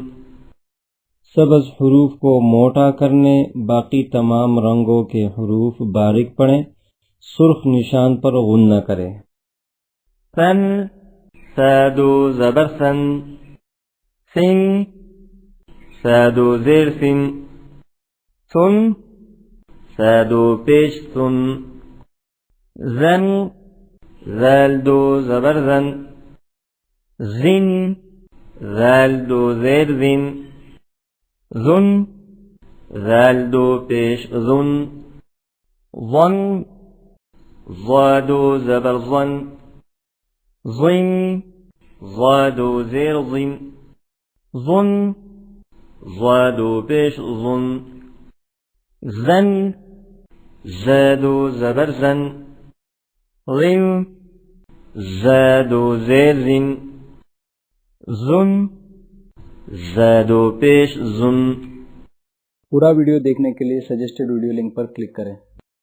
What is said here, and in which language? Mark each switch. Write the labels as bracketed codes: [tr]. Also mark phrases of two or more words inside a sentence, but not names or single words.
[ur] سبز حروف کو موٹا کرنے باقی تمام رنگوں کے حروف باریک پڑھیں، سرخ نشان پر غنہ کریں۔ فن، فا 2 زبر فن، فن، فا 2 زیر فن، فن، فا 2 پیش فن۔ زن، ذال 2 زبر زن، زن، ذال 2 زیر زن، زن، ذال 2 پیش زن۔ ظن، ظا 2 زبر ظن، ظن، ظا 2 زیر ظن، ظن، ظا 2 پیش ظن۔ زن، زا 2 زبر زن، ظن، زا 2 زیر زن، زن، زا 2 پیش زن۔ پورا ویڈیو دیکھنے کے لیے [en] suggested video link [ur] پر کلک کریں۔